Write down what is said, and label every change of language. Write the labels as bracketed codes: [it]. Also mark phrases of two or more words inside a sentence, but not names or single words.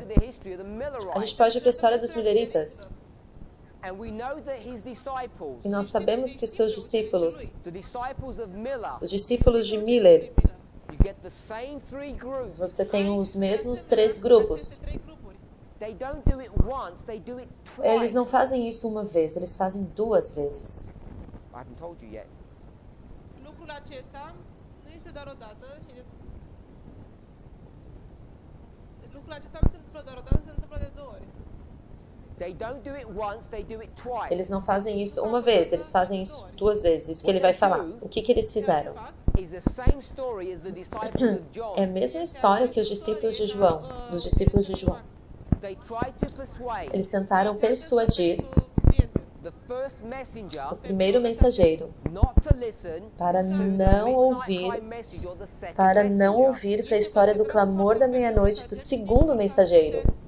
[pt] A gente pode ir para a história dos Milleritas. E nós sabemos que os seus discípulos, os discípulos de Miller, você tem os mesmos 3 grupos. Eles não fazem isso uma vez, eles fazem 2 vezes. [ro] Lucrul acesta nu este doar o dată. Lucrul acesta nu se întâmplă doar o dată, se întâmplă de 2 ori. [pt] Eles não fazem isso uma vez, eles fazem isso 2 vezes. Isso que ele vai falar. O que eles fizeram? É a mesma história que os discípulos de João, dos discípulos de João. Eles tentaram persuadir o primeiro mensageiro para não ouvir para a história do clamor da meia-noite do segundo mensageiro.